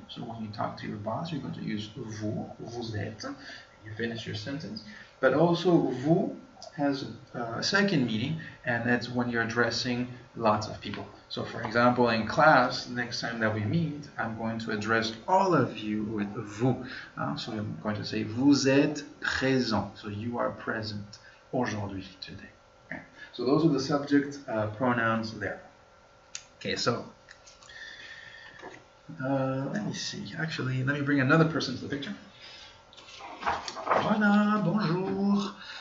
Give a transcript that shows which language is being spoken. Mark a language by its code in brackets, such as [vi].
[en] So when you talk to your boss, you're going to use vous, vous êtes, and you finish your sentence. But also vous has a second meaning, and that's when you're addressing lots of people. So for example, in class, next time that we meet, I'm going to address all of you with vous. So I'm going to say, [fr] vous êtes présent. [en] So you are present aujourd'hui, today. Okay. So those are the subject pronouns there. Okay, so let me see. Actually, let me bring another person to the picture. [fr] Voilà, bonjour.